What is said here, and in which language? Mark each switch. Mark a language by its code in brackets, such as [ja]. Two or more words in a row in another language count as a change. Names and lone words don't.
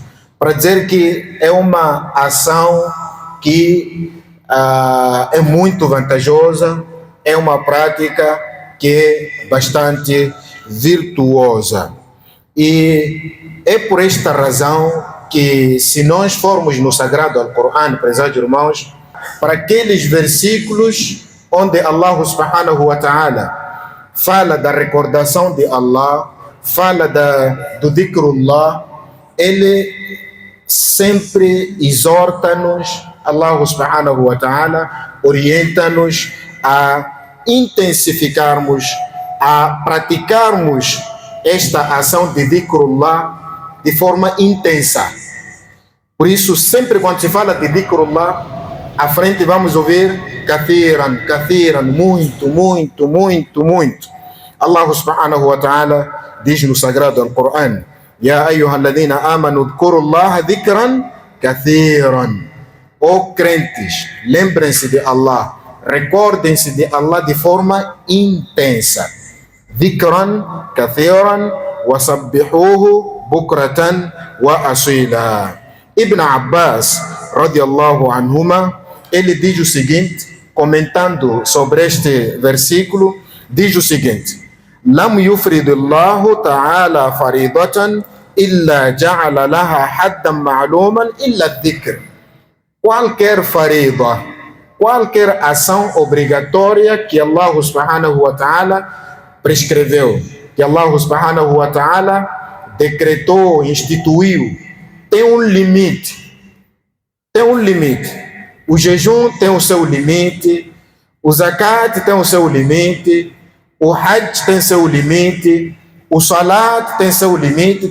[pt] Para dizer que é uma ação que é muito vantajosa, é uma prática que é bastante virtuosa. E é por esta razão que, se nós formos no Sagrado Alcorão, prezados irmãos, para aqueles versículos onde Allah [ar] سبحانه وتعالى [pt] fala da recordação de Allah, fala do dhikrullah, ele sempre exorta-nos, Allah [ar] سبحانه وتعالى [pt] orienta-nos a intensificarmos, a praticarmos esta ação de dhikrullah de forma intensa. Por isso, sempre quando se fala de dhikrullah, à frente vamos ouvir [ar] كثيرا كثيرا, [pt] muito, muito, muito, muito. Allah [ar] سبحانه وتعالى [pt] diz no Sagrado Alcorão: [ar] يا أيها الذين آمنوا اذكروا الله ذكرا كثيرا. [pt] Ó crentes, lembrem-se de Allah, recordem-se de Allah de forma intensa. [ar] ذكرا كثيرا وسبحوه بكرة وأصيلا. ابن عباس رضي الله عنهما, [pt] ele diz o seguinte, comentando sobre este versículo, diz o seguinte: [ar] لم يفرض الله تعالى فريضة إلا جعل لها حدا معلوما إلا الذكر. [pt] Qualquer farida, qualquer ação obrigatória que Allah [ar] سبحانه وتعالى [pt] prescreveu, que Allah [ar] سبحانه وتعالى [pt] decretou, instituiu, tem um limite. Tem um limite. O jejum tem o seu limite, o zakat tem o seu limite, o hajj tem seu limite, o salat tem seu limite.